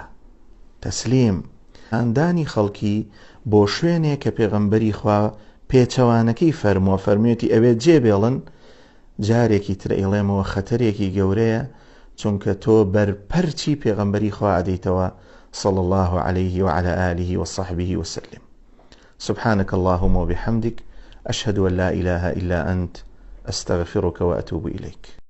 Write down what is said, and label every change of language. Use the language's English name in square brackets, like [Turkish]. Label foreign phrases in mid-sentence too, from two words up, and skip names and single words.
[Central Kurdish] تەسلیم هاندانی خەڵکی بۆ شوێنێک کە پێغەمبەری خوا پێچەوانەکەی فەرموویەتی ئەوێ جێبێڵن، جارێکی تر ئێڵێمەوە خەتەرێکی گەورەیە، چونکە تۆ بەرپەرچی پێغەمبەری خوا ئەدەیتەوە [Arabic] صلى الله عليه وعلى آله وصحبه وسلم. سبحانك اللهم وبحمدك، أشهد أن لا إله إلا أنت، أستغفرك وأتوب إليك.